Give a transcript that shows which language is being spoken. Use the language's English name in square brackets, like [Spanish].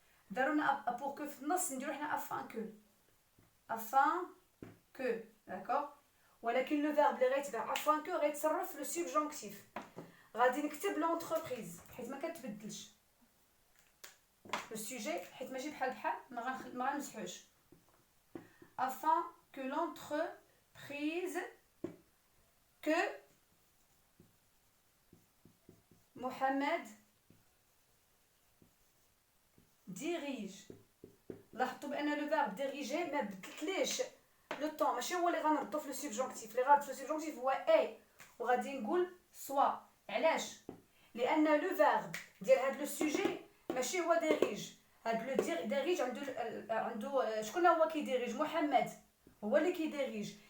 [Arabic] دارونا pour que في النص، نديرو حنا afin que داكوغ. ولكن لو فيرب اللي غيتبع afin que غيتصرف لو سوبجونكتيف. غادي نكتب لونتربريز حيت ما كتبدلش لو سوجي، حيت ماشي بحال ما غنمسحوش. [French] afin que l'entreprise que محمد dirige. [Arabic] لاحظتوا بان لو فيرب ديريجي ما بدلتليش لو طون، ماشي هو اللي غنردو في لو سوبجونكتيف. اللي غنردو في لو سوبجونكتيف هو اي، وغادي نقول سوا. علاش؟ لان لو فيرب ديال هاد لو سوجي ماشي هو ديريج. هاد لو ديريج عنده شكون هو كيديريج؟ محمد هو اللي كيديريج.